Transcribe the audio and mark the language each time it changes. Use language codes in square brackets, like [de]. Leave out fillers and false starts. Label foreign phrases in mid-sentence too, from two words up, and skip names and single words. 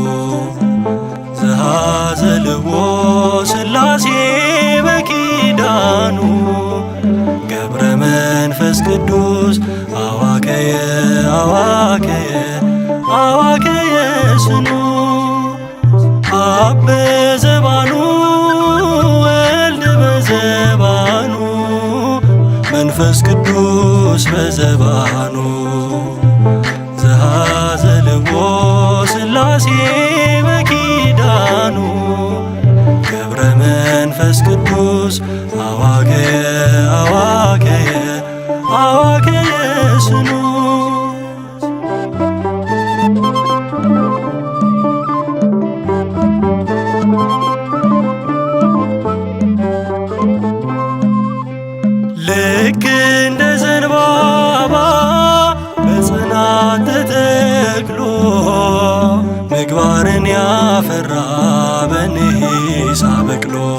[gez] ዘሃዘልዎ ሥላሴ በኪዳኑ ገብረ መንፈስ ቅዱስ አዋከየ አዋከየ አዋከየ ስኑ አብ በዘባኑ ወልድ በዘባኑ መንፈስ ቅዱስ በዘባኑ ዘሃዘልዎ ሥላሴ በኪዳኑ ገብረ መንፈስ ቅዱስ አዋከየ አዋከየ አዋከየ ስኑ [am] ልክ እንደ ዘንባባ በጽናት ተተክሎ ምግባርን ያፈራ በኒሳ በቅሎ